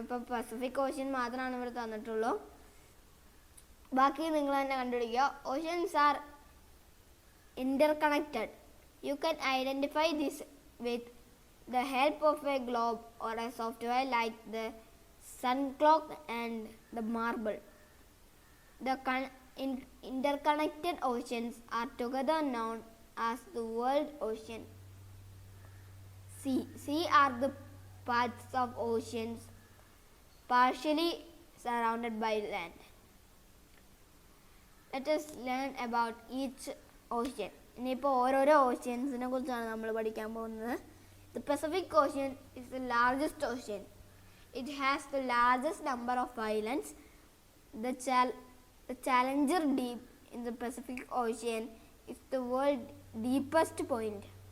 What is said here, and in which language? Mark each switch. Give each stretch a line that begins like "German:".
Malayalam: ഇപ്പോൾ Pacific ocean മാത്രമാണ് ഇവിടെ തന്നിട്ടുള്ളൂ. ബാക്കി നിങ്ങൾ തന്നെ കണ്ടുപിടിക്കുക.
English: Oceans are interconnected. You can identify this with the help of a globe or a software like the sun clock and the marble. The interconnected oceans are together known as the world ocean. Sea are the parts of oceans partially surrounded by land. Let us learn about each ocean.
Malayalam: ഇനിയിപ്പോൾ ഓരോരോ ഓഷ്യൻസിനെ കുറിച്ചാണ് നമ്മൾ പഠിക്കാൻ പോകുന്നത്.
English: The Pacific Ocean is the largest ocean. It has the largest number of islands. The Challenger Deep in the Pacific Ocean is the world's deepest point.